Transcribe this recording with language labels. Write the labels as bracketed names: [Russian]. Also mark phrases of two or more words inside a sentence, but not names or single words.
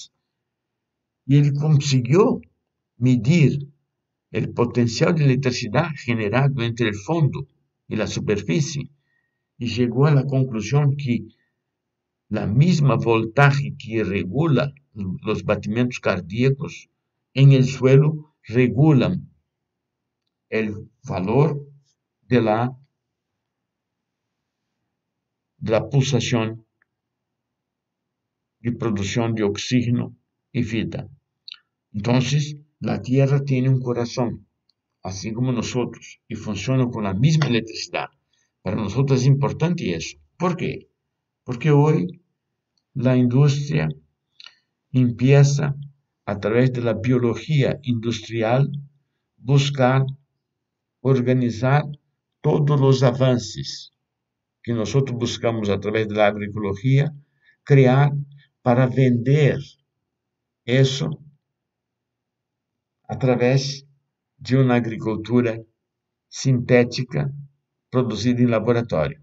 [Portuguese] E ele conseguiu medir o potencial de eletricidade generado entre o fundo e a superfície e chegou à conclusão que a mesma voltagem que regula os batimentos cardíacos em [Spanish] el suelo [Portuguese] regulam o valor de la pulsação de produção de oxígeno e vida. Então, a Terra tem coração, assim como nós, e funciona com a mesma eletricidade. Para nós é importante isso. Por quê? Porque hoje a indústria empieza, a través da biologia industrial, buscar organizar todos os avanços que nós buscamos a través da agroecologia, criar para vender isso através de uma agricultura sintética produzida em laboratório.